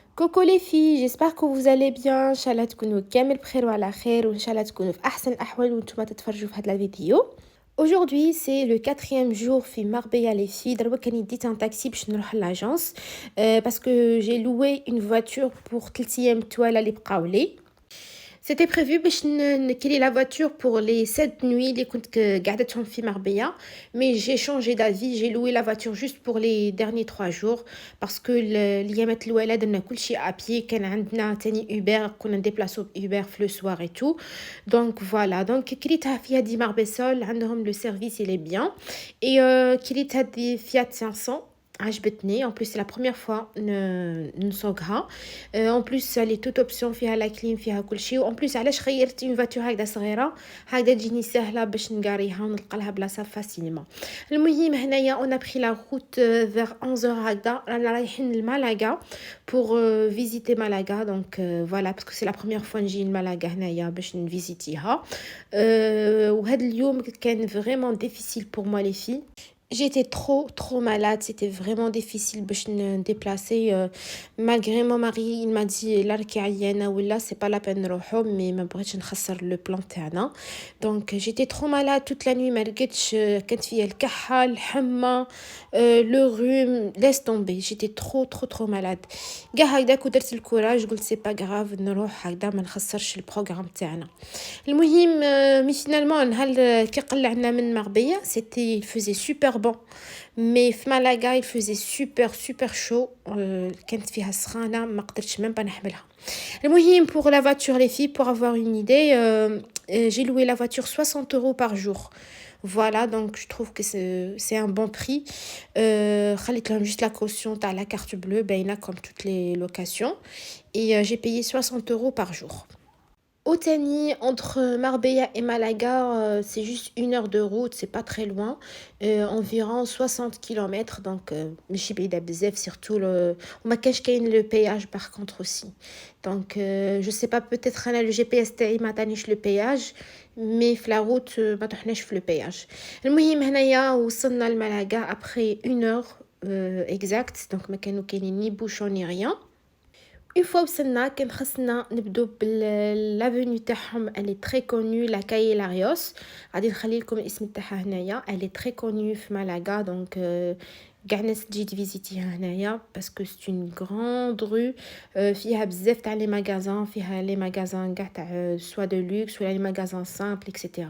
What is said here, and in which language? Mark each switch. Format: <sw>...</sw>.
<fr>Coucou les filles, j'espère que vous allez bien.</fr> <ar>إن شاء الله تكونوا كامل بخير وعلى خير وإن شاء الله تكونوا في أحسن الأحوال وانتم تتفرجوا في هذا الفيديو.</ar> <fr>Aujourd'hui, c'est le quatrième jour في Marbella les filles.</fr> <ar>دابا كان يديت</ar> <fr>un taxi باش نروح l'agence parce que j'ai loué une voiture pour</fr> <ar>3 ايام التوالا اللي بقاو لي.</ar> <fr>C'était prévu باش نكري la voiture pour les 7 nuits</fr> <ar>اللي كنت قعدتهم في مربية,</ar> <fr>mais j'ai changé d'avis, j'ai loué la voiture juste pour les derniers 3 jours parce que</fr> <ar>الأيامات الأولى درنا كلشي</ar> <fr>à pied,</fr> <ar>كان عندنا تاني Uber, كنا نديبلاسو بUber في</ar> <fr>le soir et tout. Donc voilà, donc</fr> <ar>كريتها في هادي ماربيسول, عندهم</ar> <fr>le service il est bien et</fr> <ar>كريت هادي</ar> <fr>Fiat 500.</fr> <ar>عجبتني.</ar> <fr>En plus c'est la première fois نسوقها. En plus elle est toute option,</fr> <ar>فيها لا كليم, فيها كل شيء. En plus علاش خيرت</ar> <fr>une voiture</fr> <ar>هكذا صغيره, هكذا تجيني سهله باش نقاريها ونلقى لها بلاصه فاسيلمون.</ar> <fr>المهم هنايا on a pris la route vers 11h هكذا,</fr> <ar>رانا رايحين لمالاغا</ar> <fr>pour visiter Malaga. Donc voilà, parce que c'est la première fois</fr> <ar>نجي لمالاغا هنايا باش نفيزيتيها. وهذا اليوم كان</ar> <fr>vraiment difficile pour moi les filles. J'étais trop malade, c'était vraiment difficile باش déplacer. Malgré mon mari, il m'a dit</fr> <ar>لا راكي عيانه ولا</ar> <fr>c'est pas la peine نروحو, mais</fr> <ar>ما بغيتش نخسر</ar> <fr>le plan تاعنا. Donc j'étais trop malade toute la nuit,</fr> <ar>ما رقدتش, كانت فيا الكحه, الحمى,</ar> <fr>le rhume, laisse tomber. J'étais trop malade.</fr> <ar>كاع هكذاك ودرت الكوراج, قلت</ar> <fr>c'est pas grave</fr> <ar>نروح هكذا ما نخسرش البروغرام تاعنا. المهم مي فينالمون نهار كي قلعنا من مربية,</ar> <fr>c'était il faisait super bon, mais في مالاغا il faisait super chaud.</fr> <ar>كانت فيها سخانه ما قدرتش</ar> <fr>même pas</fr> <ar>نحملها.</ar> <fr>المهم pour la voiture les filles, pour avoir une idée, j'ai loué la voiture 60 € par jour. Voilà, donc je trouve que c'est un bon prix.</fr> <ar>خليت لهم</ar> <fr>juste la caution تاع la carte bleue باينه comme toutes les locations, et j'ai payé 60 € par jour. Otani, entre Marbella et Malaga, c'est juste 1 heure de route, c'est pas très loin, environ 60 km, donc</fr> <ar>ماشي بعيدة بزاف,</ar> <fr>surtout وما كانش كاين le péage par contre aussi. Donc je sais pas, peut-être انا le GPS تاعي</fr> <ar>ما عطانيش</ar> <fr>le péage, mais في la route</fr> <ar>ما طحناش في</ar> <fr>le péage.</fr> <ar>المهم هنايا وصلنا لمالاغا</ar> <fr>après 1 heure exact, donc</fr> <ar>ما كانوا كاينين</ar> <fr>ni bouchon ni rien. Une fois</fr> <ar>وصلنا كان خصنا نبدو بالافوني تاعهم,</ar> <fr>elle est très connue, la Calle Larios.</fr> <ar>غادي نخلي لكم الاسم تاعها هنايا.</ar> <fr>Elle est très connue في مالاغا, donc</fr> <ar>كاع الناس تجي تفيزيتيها هنايا</ar> <fr>parce que c'est une grande rue.</fr> <ar>فيها بزاف تاع لي ماغازان, فيها لي ماغازان كاع تاع</ar> <fr>soit de luxe</fr> <ar>ولا لي ماغازان simple etc.</ar>